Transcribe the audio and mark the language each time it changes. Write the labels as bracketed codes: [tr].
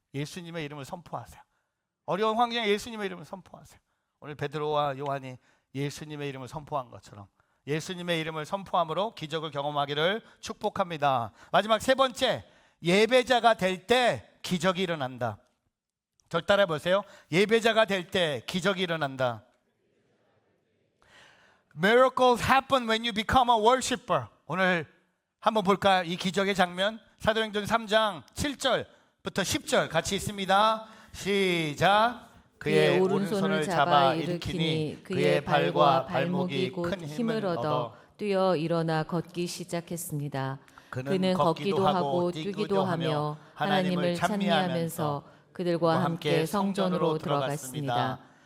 [ko] 예수님의 이름을 선포하세요. 어려운 환경에 예수님의 이름을 선포하세요. 오늘 베드로와 요한이 예수님의 이름을 선포한 것처럼 예수님의 이름을 선포함으로 기적을 경험하기를 축복합니다. 마지막 세 번째, 예배자가 될 때 기적이 일어난다. 절 따라 보세요. 예배자가 될 때 기적이 일어난다. [en] Miracles happen when you become a worshiper. [ko] 오늘 한번 볼까요? 이 기적의 장면. 사도행전 3장 7절부터 10절 같이 있습니다. 시작. 그의 오른손을 잡아 일으키니 그의 발과 발목이 큰 힘을 얻어 뛰어 일어나 걷기 시작했습니다. 그는 걷기도 하고 뛰기도 하며 하나님을 찬미하면서 그들과 함께 성전으로 들어갔습니다.